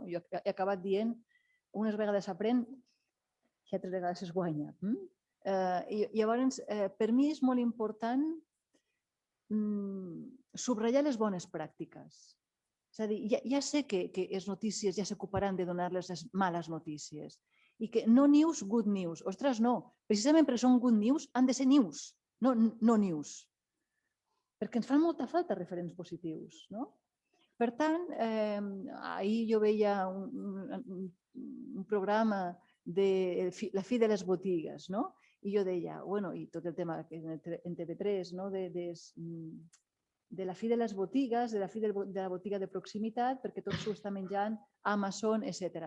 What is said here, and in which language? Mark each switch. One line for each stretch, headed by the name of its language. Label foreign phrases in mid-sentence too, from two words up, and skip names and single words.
Catalan: Jo he acabat dient, unes vegades s'aprèn i altres vegades es guanya. Llavors, per mi és molt important subratllar les bones pràctiques. És a dir, ja sé que les notícies ja s'ocuparan de donar-les les males notícies i que
English: no news, good news.
Catalan: Ostres, no. Precisament perquè són
English: good news,
Catalan: han de ser
English: news, no news.
Catalan: Perquè ens fan molta falta referents positius. Per tant, ahir jo veia un programa de la fi de les botigues, i jo deia, i tot el tema en TV3, de la fi de les botigues, de la fi de la botiga de proximitat, perquè tot s'ho està menjant Amazon, etc.